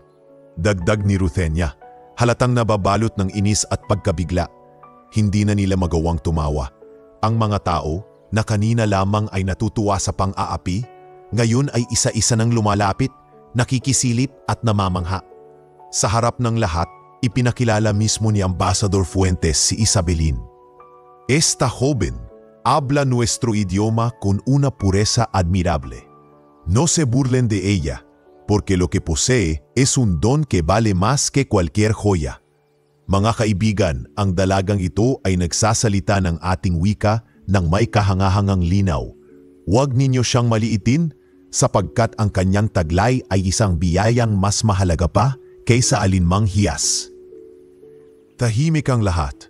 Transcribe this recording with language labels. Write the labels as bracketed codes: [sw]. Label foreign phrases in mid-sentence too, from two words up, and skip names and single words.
[tl] Dagdag ni Ruthenia, halatang nababalot ng inis at pagkabigla. Hindi na nila magawang tumawa. Ang mga tao na kanina lamang ay natutuwa sa pang-aapi, ngayon ay isa-isa nang lumalapit, nakikisilip at namamangha. Sa harap ng lahat, ipinakilala mismo ni Ambassador Fuentes si Isabelin. [es] Esta joven habla nuestro idioma con una pureza admirable. No se burlen de ella, porque lo que posee es un don que vale más que cualquier joya. [tl] Mga kaibigan, ang dalagang ito ay nagsasalita ng ating wika ng may kahangahangang linaw. Huwag ninyo siyang maliitin sapagkat ang kanyang taglay ay isang biyayang mas mahalaga pa kaysa alinmang hiyas. Tahimik ang lahat.